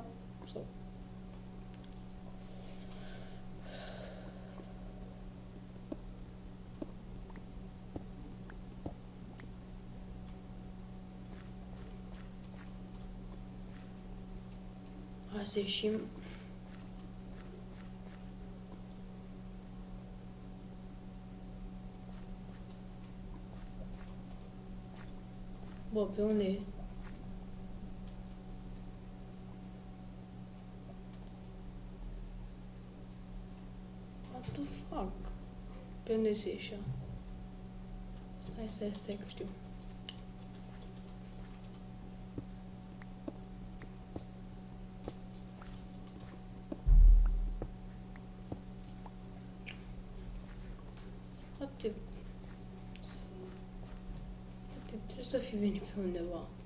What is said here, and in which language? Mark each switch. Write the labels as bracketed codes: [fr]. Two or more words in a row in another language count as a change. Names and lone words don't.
[ro] Sau... Hai să ieșim. Bă, pe unde e? [en] What the fuck? [ro] Pe unde se ieșea? Stai că știu. Frate, trebuie să fi venit pe undeva.